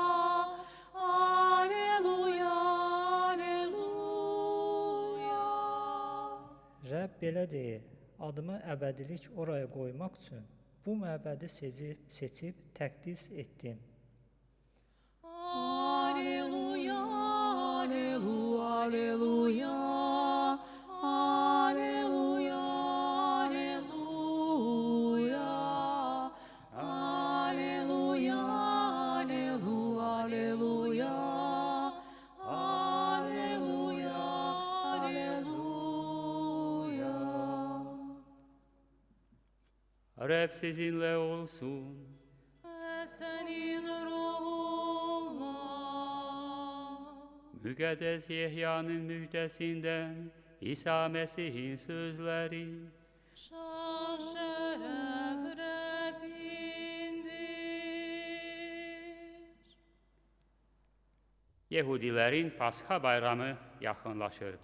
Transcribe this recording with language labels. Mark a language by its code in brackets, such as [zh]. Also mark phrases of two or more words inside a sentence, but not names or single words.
[az] Aleluya, aleluya. Rəbb belə deyir, adımı əbədilik oraya qoymaq üçün bu məbədi seçib təqdis etdim. Aleluya, aleluya, aleluya. Aleluya, aleluya. Aleluya, aleluya, aleluya. Aleluya, aleluya. [tr] Rab sizinle olsun. Ve senin ruhunla. [az] Müqəddəs Yehya'nın müjdəsindən İsa Məsih'in sözləri. [tr] Şan şeref Rabbindir. [az] Yehudilərin Pasxa bayramı yaxınlaşırdı.